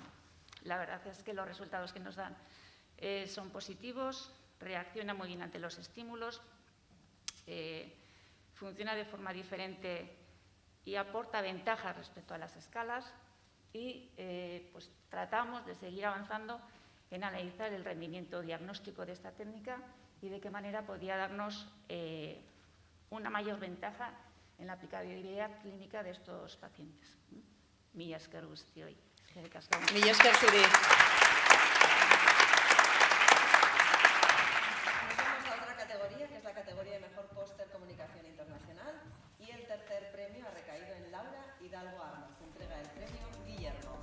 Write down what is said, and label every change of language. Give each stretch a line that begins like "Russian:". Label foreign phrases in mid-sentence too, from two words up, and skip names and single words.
Spanish: La verdad es que los resultados que nos dan son positivos, reacciona muy bien ante los estímulos, funciona de forma diferente y aporta ventajas respecto a las escalas y pues tratamos de seguir avanzando en analizar el rendimiento diagnóstico de esta técnica y de qué manera podría darnos una mayor ventaja en la aplicabilidad clínica de estos pacientes.
Basque: Mila esker guztioi. Mila esker zuri.
Spanish: Pasamos a otra categoría, que es la categoría de Mejor Póster Comunicación Internacional, y el tercer premio ha recaído en Laura Hidalgo Armas. Se entrega el premio Guillermo.